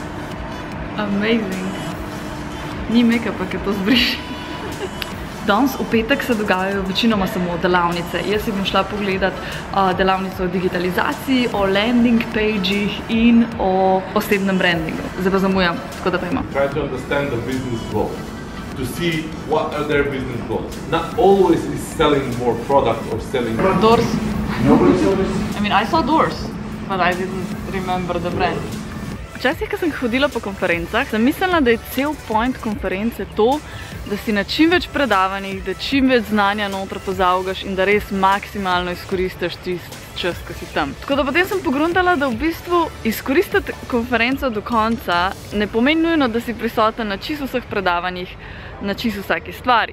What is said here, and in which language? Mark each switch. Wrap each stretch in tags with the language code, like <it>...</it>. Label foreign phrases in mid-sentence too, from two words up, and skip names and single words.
<sl>Amazing. Ni make-upa, ki to zbriši. Danes v petek se dogajajo večinoma samo delavnice. Jaz si bom šla pogledat delavnico o digitalizaciji, o</sl> <en>landing pageih</en> <sl>in o osebnem brandingu. Zdaj pa zamujam, tako da pa imam.</sl> <en>Try to understand the business goals. To see what are their business goals. Not always is selling more product or selling... Doors. Nobody saw this? I mean, I saw Doors, but I didn't remember the brand.</en> <sl>Včasih, ko sem hodila po konferencah, sem mislila, da je cel point konference to, da si na čim več predavanjih, da čim več znanja noter pozaugaš in da res maksimalno izkoristiš tisti čas, ko si tam. Tako da potem sem pogruntala, da v bistvu izkoristiti konferenco do konca ne pomeni nujno, da si prisoten na čisto vseh predavanjih, na čisto vsaki stvari.</sl>